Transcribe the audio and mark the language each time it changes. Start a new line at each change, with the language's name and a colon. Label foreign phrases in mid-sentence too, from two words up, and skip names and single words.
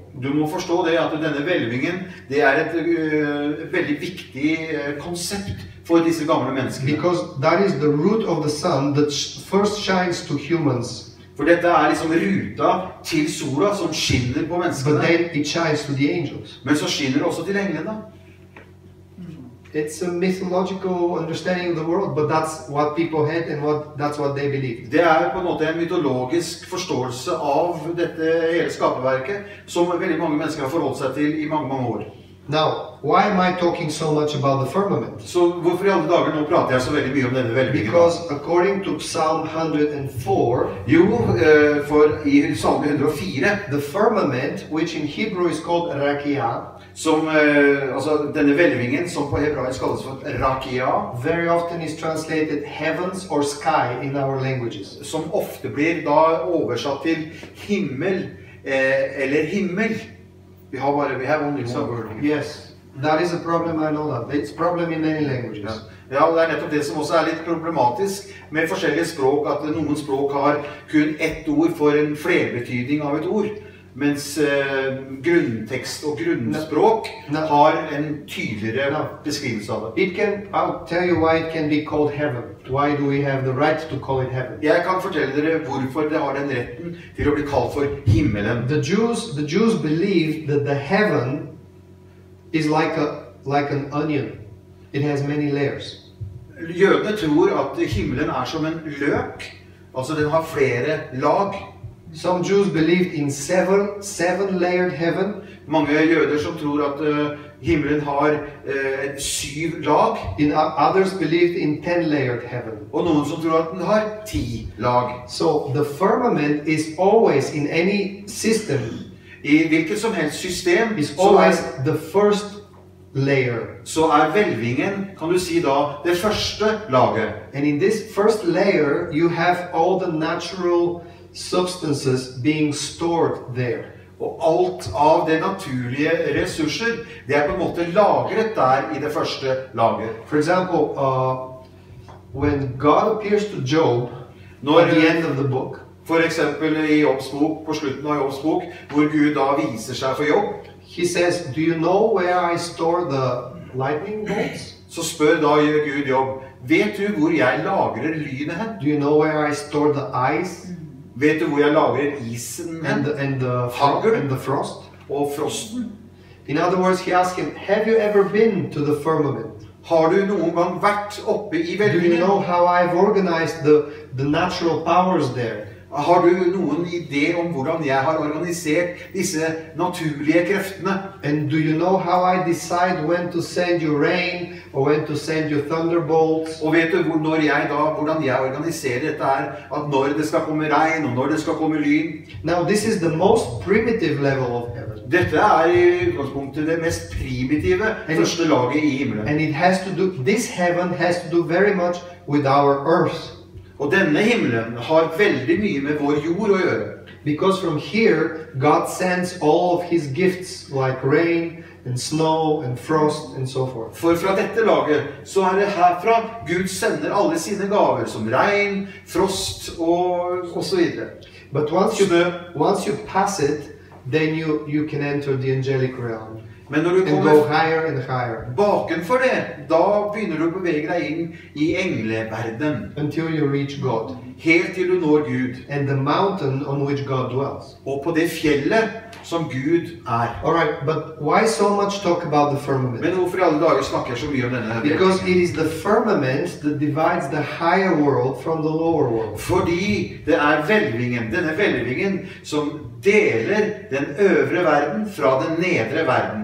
Norwegian: Du må forstå det at denne hvelvingen det et veldig viktig konsept for disse gamle menneskene.
English: Because that is the root of the sun that first shines to humans.
Norwegian: For dette liksom ruta til sola som skinner på menneskene.
English: But then it shines to the angels.
Norwegian: Men så skinner det også til englene.
English: It's a mythological understanding of the world, but that's what people had and that's what they believed.
Norwegian: Det på en måte en mytologisk forståelse av dette hele skaperverket som veldig mange mennesker har forholdt seg til I mange, mange år.
English: Now, why am I talking so much about the firmament?
Norwegian: Så hvorfor I alle dager nå prater jeg så veldig mye om denne hvelvingen?
English: Because according to Psalm 104,
Norwegian: for I Salme 104,
English: the firmament, which in Hebrew is called rakia,
Norwegian: som altså denne hvelvingen som på hebraisk kalles for rakia,
English: very often is translated heavens or sky in our languages.
Norwegian: Som ofte blir da oversatt til himmel eller himmel.
English: We have only one word. Yes, that is a problem. I know that. It's a problem in many languages.
Norwegian: Ja, det nettopp det som også litt problematisk med forskjellige språk, at noen språk har kun ett ord for en flerbetydning av et ord, mens grunntekst og grunnspråk har en tydeligere beskrivelse av det.
English: I'll tell you why it can be called heaven. Why do we have the right to call it heaven?
Norwegian: Jeg kan fortelle dere hvorfor det har den retten til å bli kalt for himmelen.
English: The Jews believed that the heaven is like an onion. It has many layers.
Norwegian: Jødene tror at himmelen som en løk, altså den har flere lag.
English: Some Jews believed in seven-layered heaven.
Norwegian: Mange jøder som tror at himmelen har 7 lag.
English: Others believed in 10-layered heaven.
Norwegian: Og noen som tror at den har 10 lag.
English: So the firmament is always in any system.
Norwegian: I hvilket som helst system
English: is always the first layer.
Norwegian: Så hvelvingen, kan du si da, det første laget.
English: And in this first layer you have all the natural substances being stored there.
Norwegian: Og alt av det naturlige ressurser, det på en måte lagret der i det første laget.
English: For example, when God appears to Job at the end of the book,
Norwegian: for eksempel i Jobbs bok, på slutten av Jobbs bok, hvor Gud da viser seg for Jobb,
English: he says, "Do you know where I store the lightning bolts?
Norwegian: så spør da Gud Jobb, vet du hvor jeg lagrer lynet hen?
English: Do you know where I store the ice
Norwegian: Vet du hvor jeg lagrer isen hen?
English: and the frost?"
Norwegian: Og frosten?
English: In other words, he asked him, "Have you ever been to the firmament?
Norwegian: Har du noen gang vært oppe i
English: Do you
Norwegian: velvingen?
English: know how I've organized the natural powers there?
Norwegian: Har du noen idé om hvordan jeg har organisert disse naturlige kreftene?
English: And do you know how I decide when to send you rain or when to send you thunderbolts?"
Norwegian: Og vet du hvordan jeg organiserer dette her? At når det skal komme regn, og når det skal komme lyn?
English: Now this is the most primitive level of heaven.
Norwegian: Dette i utgangspunktet det mest primitive første laget i himmelen.
English: And this heaven has to do very much with our earth.
Norwegian: Og denne himmelen har veldig mye med vår jord å gjøre.
English: Because from here, God sends all of his gifts like rain and snow and frost and so forth.
Norwegian: For fra dette laget så det herfra Gud sender alle sine gaver som regn, frost og så videre.
English: But once you pass it, then you can enter the angelic realm.
Norwegian: Men når du
English: and go higher and higher.
Norwegian: Bakenfor det, da begynner du å bevege deg inn i engleverden.
English: Until you reach God.
Norwegian: Helt til du når Gud.
English: And the mountain on which God dwells.
Norwegian: Og på det fjellet som Gud er.
English: Alright, but why so much talk about the firmament?
Norwegian: Men hvorfor i alle dager snakker jeg så mye om denne?
English: Because it is the firmament that divides the higher world from the lower world.
Norwegian: Fordi det velvingen, denne velvingen som deler den øvre verden fra den nedre verden.